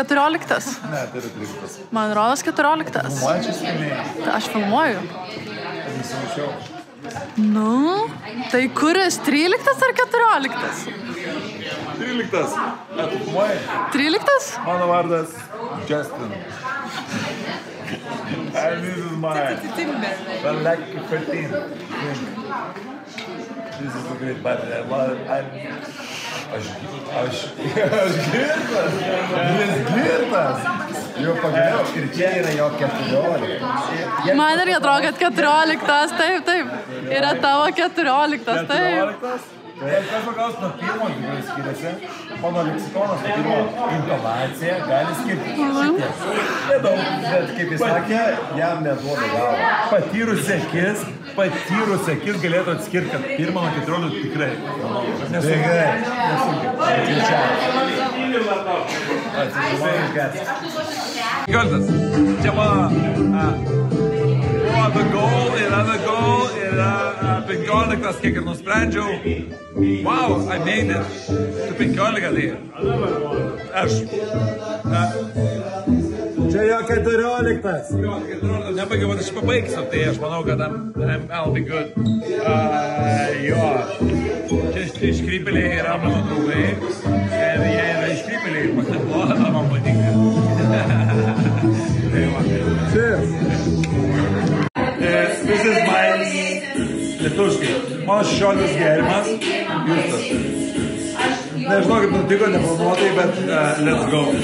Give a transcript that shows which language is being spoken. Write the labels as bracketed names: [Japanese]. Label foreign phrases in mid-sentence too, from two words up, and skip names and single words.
[Lithuanian] Ne, tai yra 13. Man rodos 14. Tai aš filmuoju. Nu, tai kuris 13 ar 14? 13. Filmuoj? 13? Mano vardas [English] Justin. And this is my lucky 13. This is a great bad. [Lithuanian] Aš girtas. Jau pagaliau. Ir čia yra jo 14. Man irgi atrodo, kad 14. Taip. Yra tavo 14. Taip. Kas pagaus nuo pirmo tikrai skiriasi. Mano leksikonas nuo pirmo intonacija gali skirti. Nedaug, bet kaip jis sakė, jam neduoda galva. Patyrus akis galėtų atskirti, kad pirmą nuo 14 tikrai. Nesunkiai. Goldas. Čia mano [English] the goal [Lithuanian] yra 15, kiek ir nusprendžiau. [English] Wow, I made it. [Lithuanian] Tu 15 tai. Aš. Čia jo 14. Nebaigiau, bet aš pabaigsiu, tai aš manau, kad [English] I'll be good. [Lithuanian] Jo. Čia iškrypėliai yra mano draugai. Ir jie yra iškrypėliai. Man patinka. Cheers. [English] This is my lietuškai. [Lithuanian] Mano 16 gėrimas. Justas. Nežinau, kaip nutiko, neplanuotai, bet [English] let's go.